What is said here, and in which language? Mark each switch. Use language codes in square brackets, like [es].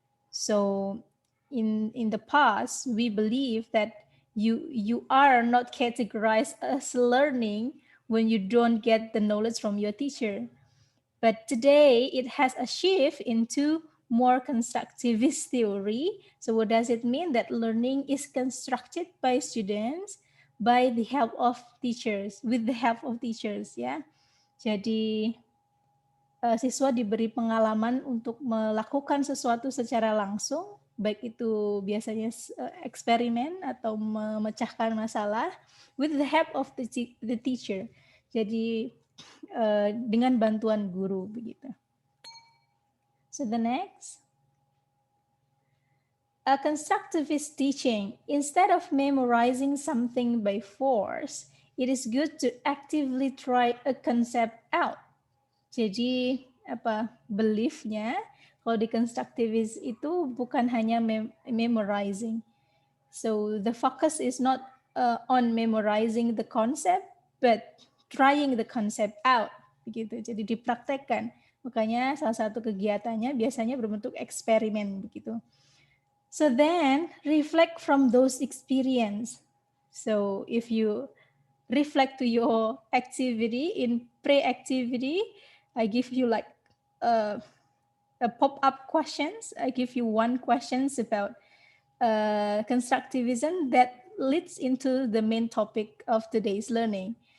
[en] So in the past, we believe that you are not categorized as learning when you don't get the knowledge from your teacher. But today it has a shift into more constructivist theory. So what does it mean? That learning is constructed by students by the help of teachers, with the help of teachers, ya. [id] Jadi siswa diberi pengalaman untuk melakukan sesuatu secara langsung, baik itu biasanya eksperimen atau memecahkan masalah, [en] with the help of the teacher. [id] Jadi dengan bantuan guru begitu. [en] So the next, a constructivist teaching, instead of memorizing something by force, it is good to actively try a concept out. [id] Jadi beliefnya kalau di constructivist itu bukan hanya memorizing. [en] So the focus is not on memorizing the concept, but trying the concept out. [id] Begitu. Jadi dipraktekkan. Makanya salah satu kegiatannya biasanya berbentuk eksperimen begitu. [en] So then reflect from those experience. So if you reflect to your activity in pre-activity, I give you like a pop-up questions. I give you one questions about constructivism that leads into the main topic of today's learning.